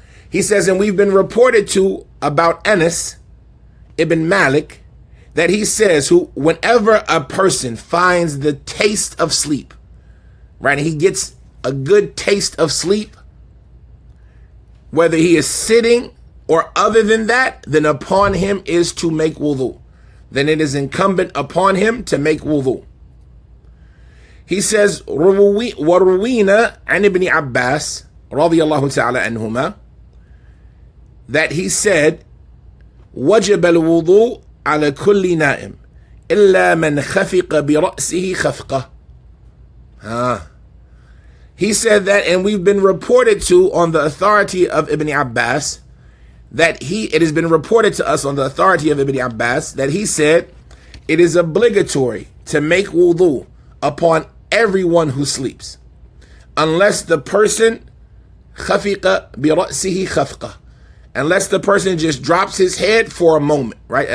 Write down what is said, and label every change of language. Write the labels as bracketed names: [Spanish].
[English] He says, and we've been reported to about Anas ibn Malik, that he says, whenever a person finds the taste of sleep, right, he gets a good taste of sleep, whether he is sitting or other than that, then upon him is to make wudu. Then it is incumbent upon him to make wudu. He says, [Arabic] وَرُوِينَ عَنِ ابْنِ عَبَّاسِ رَضِيَ اللَّهُ تَعَالَى عَنْهُمَا, [English] that he said, [Arabic] وَجَبَ الْوُضُوء عَلَى كُلِّ نَائِمٍ إِلَّا مَنْ خَفِقَ بِرَأْسِهِ خَفْقَةً. [English] He said that, and we've been reported to on the authority of Ibn Abbas, that it has been reported to us on the authority of Ibn Abbas, that he said, it is obligatory to make wudu upon everyone who sleeps, unless the person [Arabic] خَفِقَ بِرَأْسِهِ خَفْقَةً, [English] unless the person just drops his head for a moment, right?